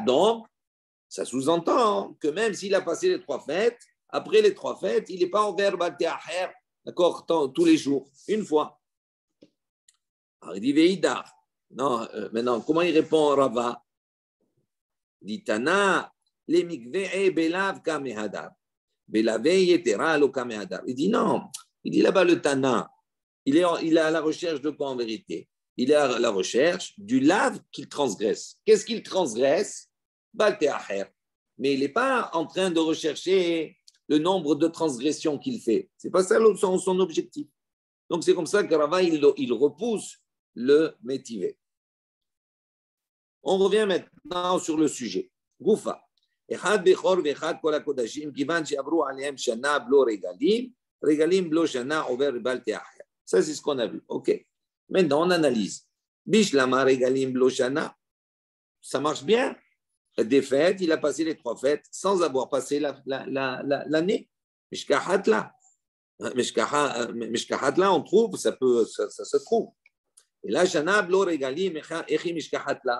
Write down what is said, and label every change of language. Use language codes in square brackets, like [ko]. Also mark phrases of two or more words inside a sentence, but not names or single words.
[fr] Donc, ça sous-entend que même s'il a passé les 3 fêtes, après les 3 fêtes, il n'est pas envers [he] בל תאחר, [fr] d'accord, tous les jours, une fois. Alors il dit Veïda. Non, maintenant, comment il répond Rava? Dit Tana, les mikve'e belav kamehadar. [arc] לאו יתירה לא קא מהדר. [fr] Il dit non. Il dit là-bas le Tana, il est à la recherche de quoi en vérité? Il est à la recherche du lave qu'il transgresse. Qu'est-ce qu'il transgresse? [he] בל תאחר. [fr] Mais il n'est pas en train de rechercher le nombre de transgressions qu'il fait. Ce n'est pas ça son objectif. Donc c'est comme ça que Rava, il repousse le métivé. On revient maintenant sur le sujet. [he] Goufa. אחד בכור ואחד כל הקדשים כיון שעברו עליהם שנה בלא רגלים רגלים בלא שנה עובר בבל תאחר. [fr] Ça, c'est ce qu'on a vu. OK. Maintenant, on analyse. [arc] בשלמא רגלים בלא שנה. [fr] Ça marche bien. Des fêtes, il a passé les 3 fêtes sans avoir passé l'année. [arc] משכחת לה, [fr] on trouve, ça se trouve. Et là, [arc] שנה בלא רגלים היכי משכחת לה.